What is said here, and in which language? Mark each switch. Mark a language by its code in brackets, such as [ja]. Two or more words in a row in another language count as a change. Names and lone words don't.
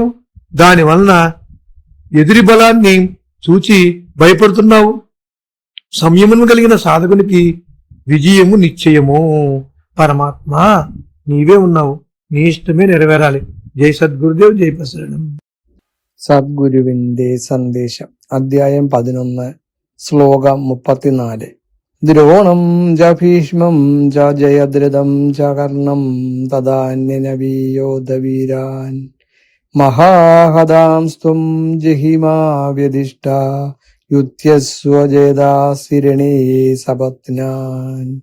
[te] దానివలన ఎదురి బలాన్ని చూచి భయపడుతున్నావు. సంయమనం కలిగిన సాధకునికి విజయము నిశ్చయము. పరమాత్మ నీవే ఉన్నావు, నీ ఇష్టమే నెరవేరాలి. జై సద్గురుదేవ్, జై ప్రసరణం. [ml] സദ്ഗുരുവിന്റെ സന്ദേശം. അധ്യായം 11, ശ്ലോകം 34. [sa] ദ്രോണം ച ഭീഷ്മം ച ജയദ്രഥം ച കർണം തദാന്യനവീയോധവീരാൻ മഹാഹതാംസ്ത്വം ജഹിമാ വ്യദിഷ്ട യുത്യസ്വജേതാസിരണേ സപത്നാൻ.